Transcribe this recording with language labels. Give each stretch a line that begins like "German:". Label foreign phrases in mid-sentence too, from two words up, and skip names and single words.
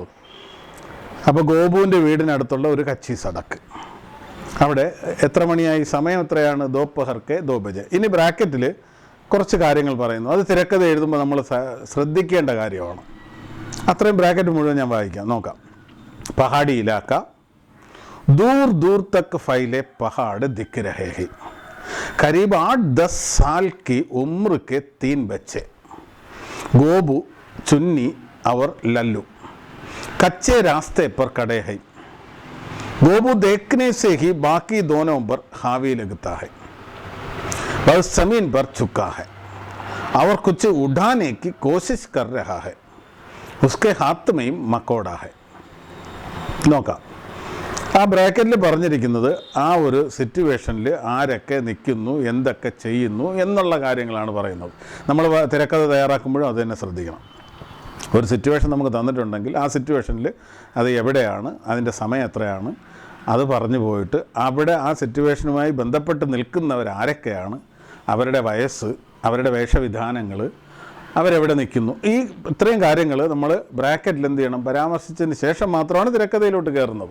Malayalam: അപ്പോൾ ഗോപുവിൻ്റെ വീടിനടുത്തുള്ള ഒരു
Hindi: कच्ची सड़क,
Malayalam: അവിടെ എത്ര മണിയായി, സമയം എത്രയാണ്?
Hindi: दोपहर के दो बजे.
Malayalam: ഇനി ബ്രാക്കറ്റിൽ കുറച്ച് കാര്യങ്ങൾ പറയുന്നു. അത് തിരക്കഥ എഴുതുമ്പോൾ നമ്മൾ ശ്രദ്ധിക്കേണ്ട കാര്യമാണ്. അത്രയും ബ്രാക്കറ്റ് മുഴുവൻ ഞാൻ വായിക്കാം, നോക്കാം.
Hindi: पहाड़ी इलाका, दूर दूर तक फैले पहाड़ दिख रहे हैं, करीब 8-10 साल की उम्र के 3 बच्चे, गोबू, चुन्नी और लल्लू कच्चे रास्ते पर खड़े हैं. गोबू देखने से ही बाकी दोनों पर हावी लगता है. वह जमीन पर झुका है और कुछ उठाने की कोशिश कर रहा है. उसके हाथ में मकोड़ा है.
Malayalam: നോക്കാം. ആ ബ്രാക്കറ്റിൽ പറഞ്ഞിരിക്കുന്നത് ആ ഒരു സിറ്റുവേഷനിൽ ആരൊക്കെ നിൽക്കുന്നു, എന്തൊക്കെ ചെയ്യുന്നു എന്നുള്ള കാര്യങ്ങളാണ് പറയുന്നത്. നമ്മൾ തിരക്കഥ തയ്യാറാക്കുമ്പോഴും അത് തന്നെ ശ്രദ്ധിക്കണം. ഒരു സിറ്റുവേഷൻ നമുക്ക് തന്നിട്ടുണ്ടെങ്കിൽ ആ സിറ്റുവേഷനിൽ അത് എവിടെയാണ്, അതിൻ്റെ സമയം എത്രയാണ്, അത് പറഞ്ഞു പോയിട്ട് അവിടെ ആ സിറ്റുവേഷനുമായി ബന്ധപ്പെട്ട് നിൽക്കുന്നവരാരൊക്കെയാണ്, അവരുടെ വയസ്സ്, അവരുടെ വേഷവിധാനങ്ങൾ, അവരെവിടെ നിൽക്കുന്നു, ഈ ഇത്രയും കാര്യങ്ങൾ നമ്മൾ ബ്രാക്കറ്റിൽ എന്ത് ചെയ്യണം, പരാമർശിച്ചതിന് ശേഷം മാത്രമാണ് തിരക്കഥയിലോട്ട് കയറുന്നത്.